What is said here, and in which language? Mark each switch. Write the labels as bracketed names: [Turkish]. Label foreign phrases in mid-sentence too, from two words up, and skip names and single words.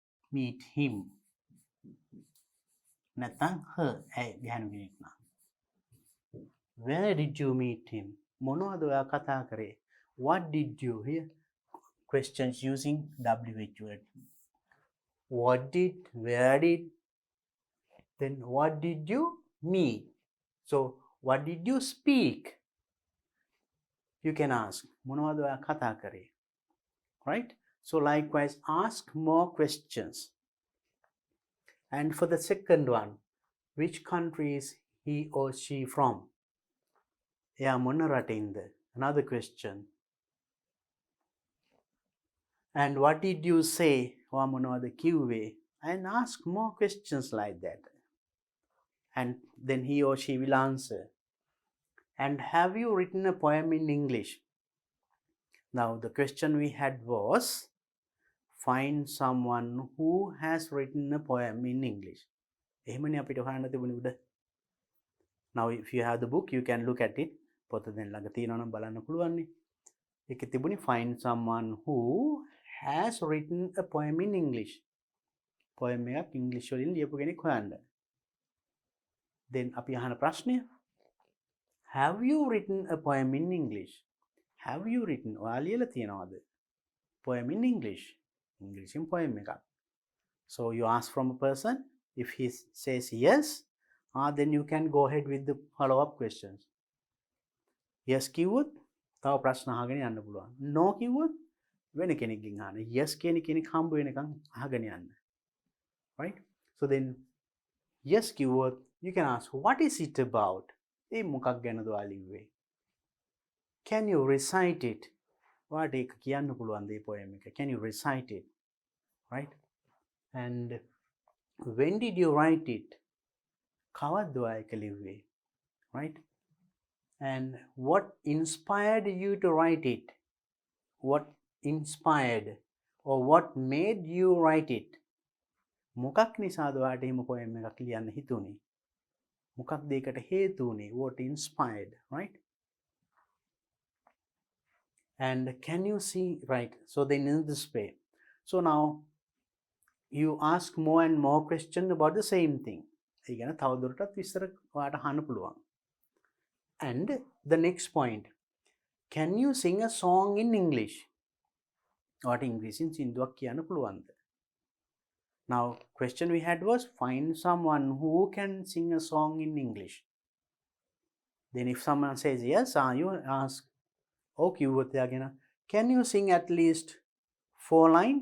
[English] meet him? [Sinhala] නැත්නම් her ගැහණු කෙනෙක් නම්. [English] Where did you meet him? [Sinhala] මොනවද ඔයා කතා කරේ? [English] What did you hear? Questions using WH word. What did, where did, then what did you meet? So what did you speak? You can ask [Sinhala] මොනවද ඔයා කතා කරේ? [English] Right? So likewise ask more questions. And for the second one, which country is he or she from? [Sinhala] එයා මොන රටින්ද? [English] Another question. And what did you say? [Sinhala] ඔයා මොනවද කිව්වේ? [English] And ask more questions like that. And then he or she will answer. And have you written a poem in English? Now the question we had was, find someone who has written a poem in English. [Sinhala] එහෙමනේ අපිට හොයන්න තිබුණේ උඩ. [English] Now if you have the book, you can look at it. [Sinhala] පොත දැන් ළඟ තියෙනවා නම් බලන්න පුළුවන් නේ. ඒකේ තිබුණේ [English] find someone who has written a poem in English. [Sinhala] poem එකක් ඉංග්‍රීසි වලින් ලියපු කෙනෙක් හොයන්න. Then අපි අහන ප්‍රශ්නය, [English] have you written a poem in English? Have you written? [Sinhala] ඔයා ලියලා තියනවද? [English] Poem in English. [Sinhala] ඉංග්‍රීසියෙන් poem එකක්. [English] So you ask from a person. If he says yes, then you can go ahead with the follow-up questions. [Sinhala] Yes කිව්වොත් තව ප්‍රශ්න අහගෙන යන්න පුළුවන්. No කිව්වොත් වෙන කෙනෙක්ගෙන් අහන්න. Yes කියන කෙනෙක් හම්බ වෙනකන් අහගෙන යන්න. [English] Right? So then yes කිව්වොත් you can ask, what is it about? [Sinhala] ඒ මොකක් ගැනද ඔයා ලිව්වේ? [English] Can you recite it? [Sinhala] ඔයාට ඒක කියන්න පුළුවන් දේ poem එක. [English] Can you recite it? Right? And when did you write it? [Sinhala] කවද්ද ඔයා ඒක ලිව්වේ? [English] Right? And what inspired you to write it? What inspired or what made you write it? [Sinhala] මොකක් නිසාද ඔයාට එහෙම poem එකක් ලියන්න හිතුනේ? මොකක්ද ඒකට හේතු වුනේ? [English] What inspired, right? And can you see, right? So then in this way. So now you ask more and more questions about the same thing. [Sinhala] ඒ ගැන තවදුරටත් විස්තර ඔයාට අහන්න පුළුවන්. [English] And the next point, can you sing a song in English? [Sinhala] ඔයාට ඉංග්‍රීසියෙන් සින්දුවක් කියන්න පුළුවන්ද? [English] Now question we had was, find someone who can sing a song in English. Then if someone says yes, you ask, okay, can you sing at least 4 lines?